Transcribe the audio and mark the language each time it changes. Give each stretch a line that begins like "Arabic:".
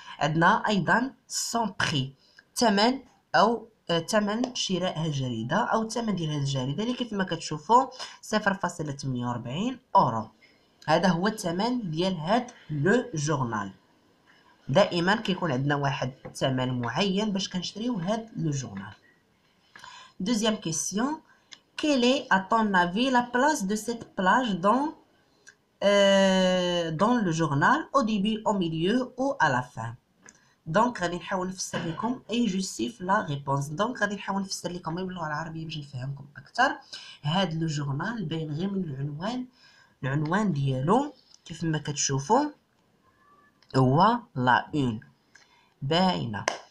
Arabic: عندنا ايضا سون بري، ثمن او ثمن شراء هذه الجريده او الثمن ديال هذه الجريده اللي كيف ما كتشوفوا 0.48 اورو. هذا هو الثمن ديال هذا لو جورنال. دائما كيكون عندنا واحد الثمن معين باش كنشريو هاد لو جورنال.
French: Deuxième question, quelle est à ton avis la place de cette plage dans dans le journal au début, au milieu ou à la fin.
Arabic: دونك غادي نحاول نفسر لكم اي جوستيف لا ريبونس. دونك غادي نحاول نفسر لكم باللغه العربيه باش نفهمكم اكثر. هاد لو جورنال باين غير من العنوان ديالو كيف ما كتشوفوا هو لا اون باينه.